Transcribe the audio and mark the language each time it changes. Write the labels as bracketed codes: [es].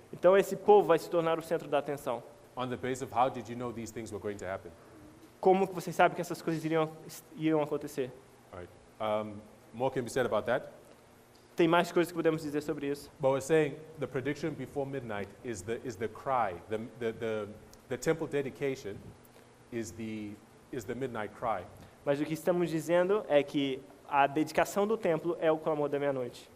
[pt] então esse povo vai se tornar o centro da atenção. [en] on the basis of how did you know these things were going to happen. [pt] Como que vocês sabem que essas coisas iriam acontecer? [en] Right. More can be said about that. [pt] Tem mais coisas que podemos dizer sobre isso. [en] But we're saying the prediction before midnight is the cry. The temple dedication is the midnight cry. [pt] Mas o que estamos dizendo é que a dedicação do templo é o clamor da meia-noite.